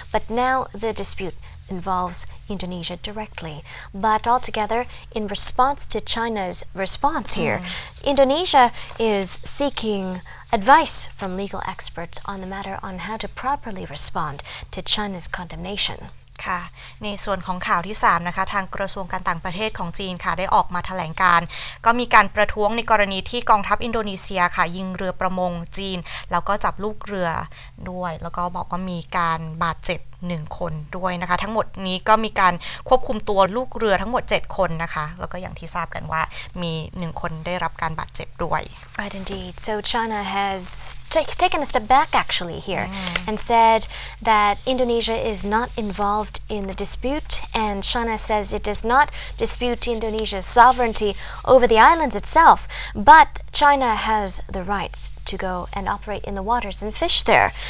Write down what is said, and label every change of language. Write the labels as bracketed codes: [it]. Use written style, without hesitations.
[en] But now the dispute involves Indonesia directly. But altogether, in response to China's response here, Indonesia is seeking advice from legal experts on the matter on how to properly respond to China's condemnation. [th] ค่ะในส่วนของข่าวที่3นะคะทางกระทรวงการต่างประเทศของจีนค่ะได้ออกมาแถลงการก็มีการประท้วงในกรณีที่กองทัพอินโดนีเซียค่ะยิงเรือประมงจีนแล้วก็จับลูกเรือด้วยแล้วก็บอกว่ามีการบาดเจ็บ1คนด้วยนะคะทั้งหมดนี้ก็มีการควบคุมตัวลูกเรือทั้งหมด7คนนะคะแล้วก็อย่างที่ทราบกันว่ามี1คนได้รับการบาดเจ็บด้วย [en] Right, indeed. So China has taken a step back actually here and said that Indonesia is not involved in the dispute, and China says it does not dispute Indonesia's sovereignty over the islands itself, but China has the rights to go and operate in the waters and fish there.